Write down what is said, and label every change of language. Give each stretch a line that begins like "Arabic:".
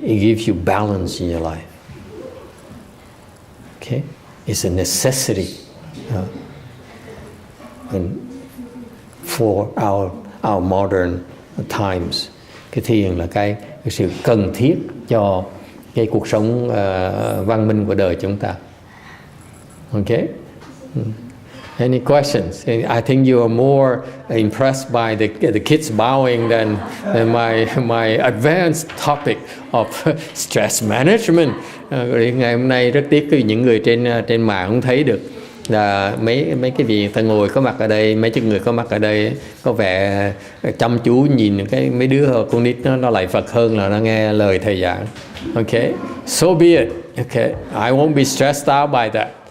English: It gives you balance in your life. Okay, it's a necessity and for our modern times.
Vietnamese: Cái thiền là cái sự cần thiết cho cái cuộc sống văn minh của đời chúng ta.
English: Okay. Any questions? I think you are more impressed by the kids bowing than my advanced topic of stress management.
Vietnamese: Ngày hôm nay rất tiếc những người trên mạng không thấy được là mấy cái vị ta ngồi có mặt ở đây, mấy chục người có mặt ở đây có vẻ chăm chú nhìn cái mấy đứa con nít nó lại Phật hơn là nó nghe lời thầy giảng.
English: Okay, so be it. Okay, I won't be stressed out by that.